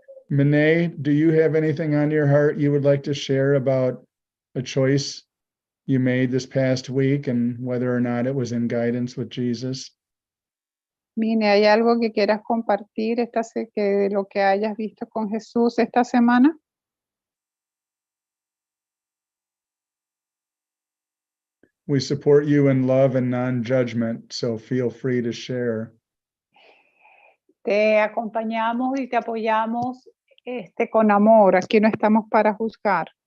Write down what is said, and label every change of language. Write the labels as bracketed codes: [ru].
[en] Mene, do you have anything on your heart you would like to share about a choice you made this past week and whether or not it was in guidance with Jesus? [es] Mine, ¿hay algo que quieras compartir de lo que hayas visto con Jesús esta semana? [en] We support you in love and non-judgment, so feel free to share. [es] Te acompañamos y te apoyamos con amor. Aquí no estamos para juzgar.